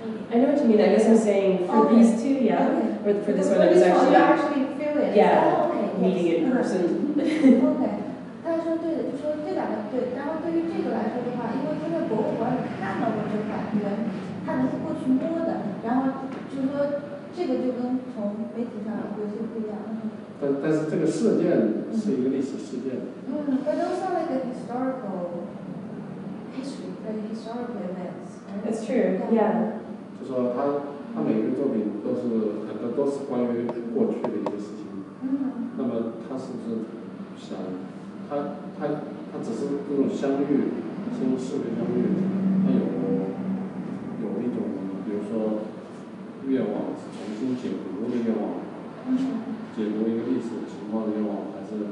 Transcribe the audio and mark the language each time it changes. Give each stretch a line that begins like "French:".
English: I know what you mean. I guess I'm saying for these two, yeah. Okay. Or for this one, it was actually. You actually feel it. Yeah, okay. meeting in person.
Chinese: OK， 他说对的，就说这两个对。然后对于这个来说的话，因为他在博物馆里看到过这款人，他能过去摸的，然后就是说这个就跟从媒体上有些不一样。但是这个事件是一个历史事件。
English: But those are like a historical history, like historical events. Right? It's true, yeah.
Chinese: 就说他每个作品都是很多都是关于过去的一个事情。那么他是不是想他只是这种相遇，先视觉相遇，他有一种比如说愿望是重新解读的愿望，解读一个历史情况的愿望，还是